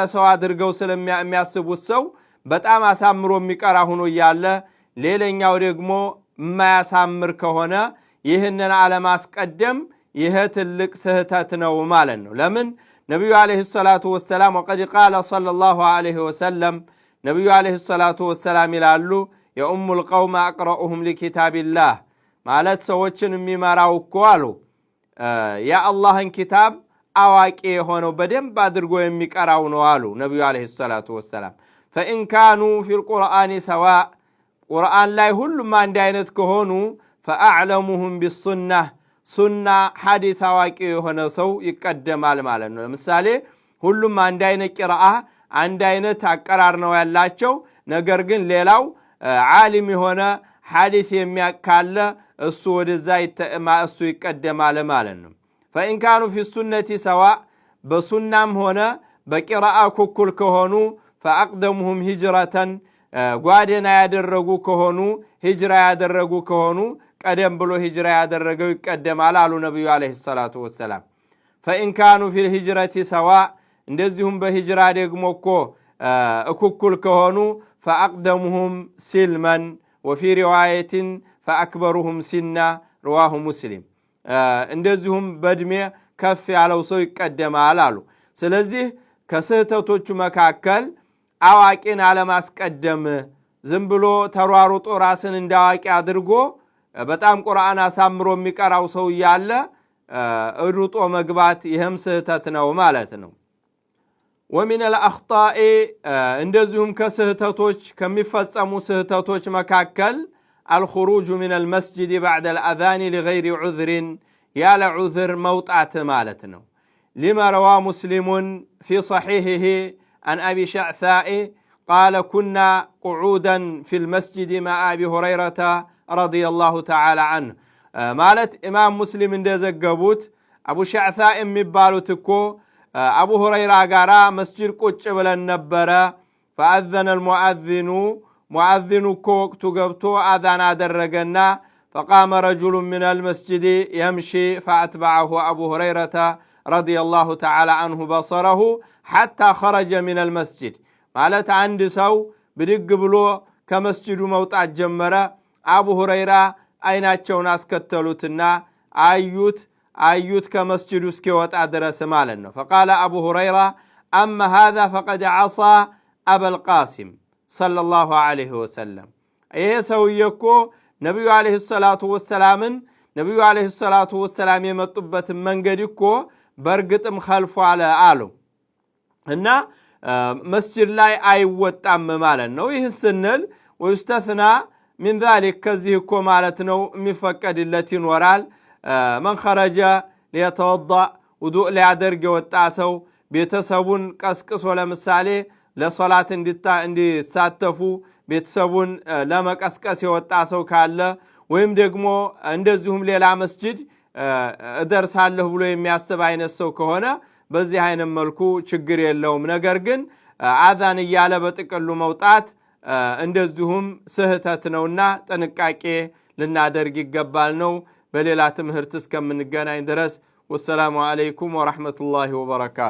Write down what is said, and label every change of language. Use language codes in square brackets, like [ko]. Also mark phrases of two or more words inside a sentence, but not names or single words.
[am] ሰው አድርገው ስለሚያስቡት ሰው በጣም አሳምሮ የሚቀራ ሆኖ ያለ ሌላኛው ደግሞ የማያሳምር ከሆነ ይህንን አለማስቀደም ይሄ ትልቅ ስህተት ነው ማለት ነው። ለምን ነብዩ [ar] عليه الصلاة والسلام وقد قال صلى الله عليه وسلم [am] ነብዩ [ar] عليه الصلاة والسلام [am] ይላሉ [ar] يؤم القوم أقرؤهم لكتاب الله [am] ማለት ሰዎችን የሚመራው እኮ አሉ የአላህን ኪታብ አዋቂ የሆነው በደንብ አድርጎ የሚቀራው ነው አሉ ነብዩ [ar] عليه الصلاة والسلام። فإن كانوا في القرآن [am] سواء ቁርአን ላይ ሁሉም አንድ አይነት ከሆኑ [ar] فأعلمهم بالسنة [am] ሱና ሐዲስ አዋቂ የሆነ ሰው ይቀደማል ማለት ነው። ለምሳሌ ሁሉም አንድ አይነት ቂራአ አንድ አይነት አቀራር ነው ያላቸው፣ ነገር ግን ሌላው ዓሊም የሆነ ሐዲስ የሚያካለ እሱ ወደዛ እሱ ይቀደማል ማለት ነው። [ar] فإن كانوا في السنة سواء [am] በሱናም ሆነ በቂራአ ኩኩል ከሆኑ [ar] فأقدمهم هجرة [am] ጓደና ያደረጉ ከሆኑ ሂጅራ ያደረጉ ከሆኑ ቀደም ብሎ ሂጅራ ያደረገው ይቀደማል አሉ ነብዩ [ar] عليه الصلاة والسلام። فإن كانوا في الهجرة سواء [am] እንደዚሁም በሂጅራ ደግሞ እኮ እኩል ከሆኑ [ar] فأقدمهم سلما وفي رواية فأكبرهم سنا رواه مسلم [am] እንደዚሁም በእድሜ ከፍ ያለው ሰው ይቀደማል አሉ። ስለዚህ ከስህተቶቹ መካከል አዋቂን አለማስቀደም ዝም ብሎ ተሯሩጦ ራስን እንዳዋቂ አድርጎ በጣም ቁርአን አሳምሮ የሚቀራው ሰው ያለ ሩጦ መግባት ይህም ስህተት ነው ማለት ነው። [ar] ومن الأخطاء [am] እንደዚሁም ከስህተቶች ከሚፈጸሙ ስህተቶች መካከል [ar] الخروج من المسجد بعد الأذان لغير عذر [am] ያለ ዑذር መውጣት ማለት ነው። لما روى مسلم في [ar] صحيحه عن أبي شعثاء قال كنا قعودا في المسجد مع أبي هريرة رضي الله تعالى عنه ማለት [am] ኢማም ሙስሊም እንደዘገቡት አቡ ሸዕሳእ የሚባሉት እኮ አቡ ሁረይራ ጋራ መስጂድ ቁጭ ብለን ነበረ። [ar] فأذن المؤذن [am] ሙአዚኑ እኮ ወቅቱ ገብቶ አዛን አደረገና [ar] فقام رجل من المسجد يمشي فأتبعه أبو هريرة رضي الله تعالى عنه بصره حتى خرج من المسجد [am] ማለት አንድ ሰው ብድግ ብሎ ከመስጂዱ መውጣት ጀመረ። አቡ ሁረይራ አይናቸውን አስከተሉትና አዩት ከመስጂዱ እስኪወጣ ድረስ ማለት ነው። [ar] فقال أبو هريرة أما هذا فقد عصى أبا القاسم صلى الله عليه وسلم [am] ይሄ ሰውዬ እኮ ነብዩ አለይሂ [ar] الصلاة والسلام [am] የመጡበት መንገድ እኮ በርግጥም ኸልፏል አሉ እና መስጂድ ላይ አይወጣም ማለት ነው። ይህ ስንል [ar] ويستثنى من ذلك [am] ከዚህ እኮ ማለት ነው የሚፈቀድለት ይኖራል። [ar] من خرج ليتوضأ [am] ውዱእ ሊያደርግ የወጣ ሰው ቤተሰቡን ቀስቅሶ ለምሳሌ ለሶላት እንዲሳተፉ ቤተሰቡን ለመቀስቀስ የወጣ ሰው ካለ ወይም ደግሞ እንደዚሁም ሌላ መስጂድ እደርሳለሁ ብሎ የሚያስብ አይነት ሰው ከሆነ በዚህ አይነት መልኩ ችግር የለውም። ነገር ግን አዛን እያለ በጥቅሉ መውጣት እንደዚሁም ስህተት ነውና ጥንቃቄ ልናደርግ ይገባል ነው። በሌላ ትምህርት እስከምንገናኝ ድረስ [ar] والسلام عليكم ورحمة الله وبركاته።